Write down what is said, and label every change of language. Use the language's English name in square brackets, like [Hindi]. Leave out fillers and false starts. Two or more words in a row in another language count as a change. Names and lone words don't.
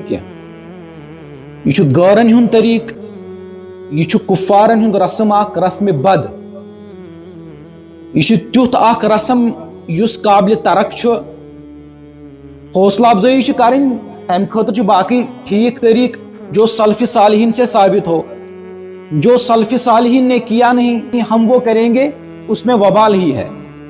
[Kashmiri] کینٛہہ یہِ چھُ غٲرن ہُنٛد طریٖقہٕ یہِ چھُ کُفارن ہُنٛد رسم اکھ رسمِ بد یہِ چھُ تیُتھ اکھ رسم یُس قابلِ ترک چھُ حوصلہ افزٲیی چھِ کرٕنۍ تمہِ خٲطرٕ چھُ باقٕے ٹھیٖک طریٖقہٕ [Urdu] جو سلفِ صالحین سے ثابت ہو جو سلفِ صالحین نے کیا نہیں ہم وہ کریں گے اس میں وبال ہی ہے